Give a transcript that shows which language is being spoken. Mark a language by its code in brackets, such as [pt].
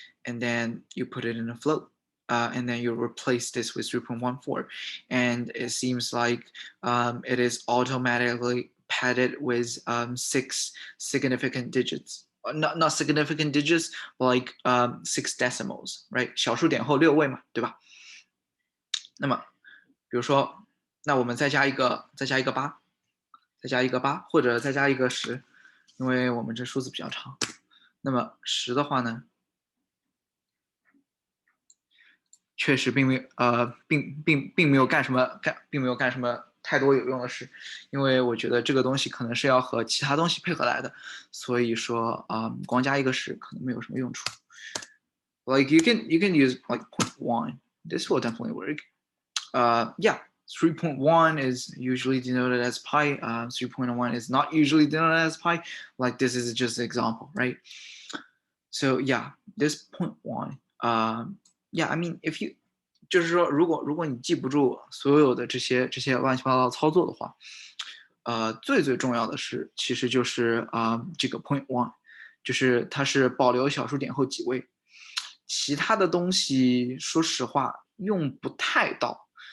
[en] And then you put it in a float. And then you replace this with 3.14. And it seems like it is automatically padded with 6 significant digits. Not significant digits, but like 6 decimals, right? [zh] 小数点后6位嘛，对吧？那么，比如说，那我们再加一个8，再加一个8，或者再加一个10，因为我们这数字比较长。那么10的话呢，确实并没有干什么太多有用的事，因为我觉得这个东西可能是要和其他东西配合来的，所以说光加一个10可能没有什么用处。 [en] Like you can use like 0.1. This will definitely work. Yeah, 3.1 is usually denoted as pi. 3.1 is not usually denoted as pi. Like this is just an example, right? So yeah, this 0.1. Yeah, I mean, if you [zh] 就是说，如果你记不住所有的这些乱七八糟操作的话，最重要的是，其实就是这个 point one，就是它是保留小数点后几位，其他的东西说实话用不太到。